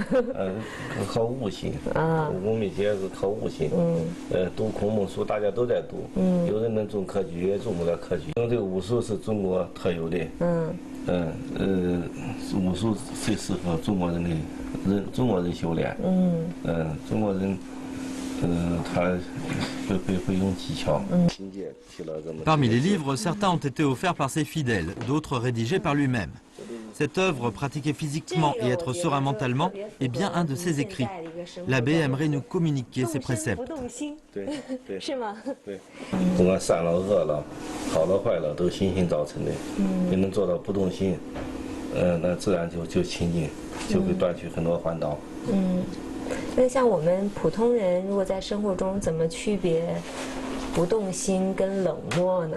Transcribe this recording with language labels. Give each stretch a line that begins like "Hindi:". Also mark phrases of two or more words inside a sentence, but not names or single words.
Chinese: 靠悟性。武功秘籍是靠悟性。读孔孟书大家都在读。有人能中科举，也中不了科举。因为这个武术是中国特有的。武术最适合中国人修炼。中国人。
French: Parmi les livres, certains ont été offerts par ses fidèles, d'autres rédigés par lui-même. Cette œuvre, pratiquée physiquement et être serein mentalement, est bien un de ses écrits. L'abbé aimerait nous communiquer ses préceptes.
Chinese: 是吗？不管善了恶了，好了坏了，都心性造成的。你能做到不动心，那自然就清净，就会断去很多烦恼。那像我们普通人，如果在生活中怎么区别不动心跟冷漠呢？